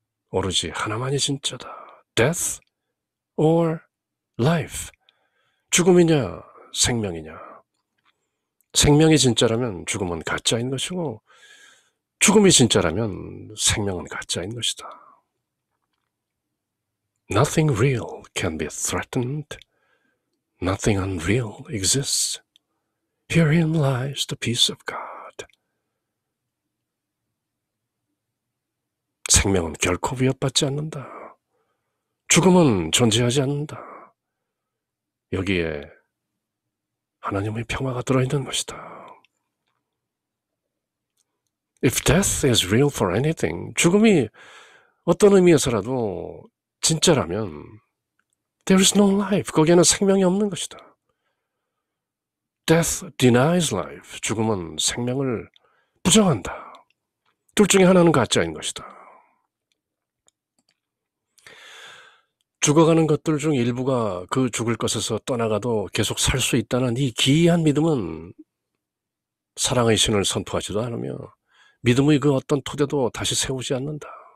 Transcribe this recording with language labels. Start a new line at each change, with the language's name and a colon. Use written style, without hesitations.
Korean: 오로지 하나만이 진짜다.
English: Death or life.
Korean: 죽음이냐 생명이냐. 생명이 진짜라면 죽음은 가짜인 것이고 죽음이 진짜라면 생명은 가짜인 것이다.
English: Nothing real can be threatened. Nothing unreal exists. Herein lies the peace of God.
Korean: 생명은 결코 위협받지 않는다. 죽음은 존재하지 않는다. 여기에 하나님의 평화가 들어있는 것이다.
English: If death is real for anything,
Korean: 죽음이 어떤 의미에서라도 진짜라면
English: there is no life,
Korean: 거기에는 생명이 없는 것이다.
English: Death denies life,
Korean: 죽음은 생명을 부정한다. 둘 중에 하나는 가짜인 것이다. 죽어가는 것들 중 일부가 그 죽을 것에서 떠나가도 계속 살 수 있다는 이 기이한 믿음은 사랑의 신을 선포하지도 않으며 믿음의 그 어떤 토대도 다시 세우지 않는다.